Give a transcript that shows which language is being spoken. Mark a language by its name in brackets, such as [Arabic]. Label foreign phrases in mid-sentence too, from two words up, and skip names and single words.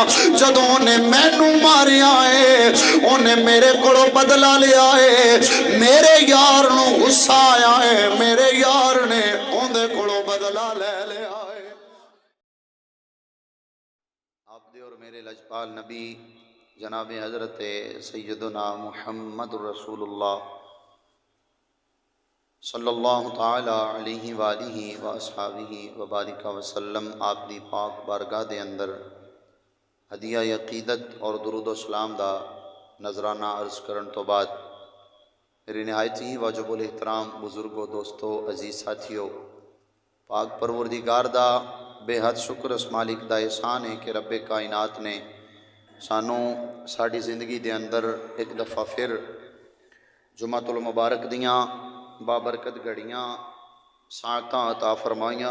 [Punjabi] جدوں اونے مینوں ماریا ہے اونے میرے کولوں بدلہ لیا ہے، میرے یار نوں غصہ آیا ہے، میرے یار نے اوندے کولوں بدلہ لے لیا ہے. آپ دے اور میرے لجپال نبی جناب [Arabic] حضرة سيدنا محمد رسول الله صلى الله تعالى عليه وعلى آله وأصحابه وبارك وسلم [Punjabi] آپ دی پاک بارگاہ دے اندر ہدیہ عقیدت اور درود سلام دا نذرانہ عرض کرن تو بعد میری نہایت ہی واجب الاحترام بزرگوں دوستوں عزیز ساتھیوں، پاک پروردگار دا بے حد شکر اس مالک دا احسان ہے کہ ربِ کائنات نے سانوں ساڈی زندگی دے اندر ایک دفعہ فیر جمعۃ المبارک دیاں بابرکت گھڑیاں ساعتاں عطا فرمائیاں.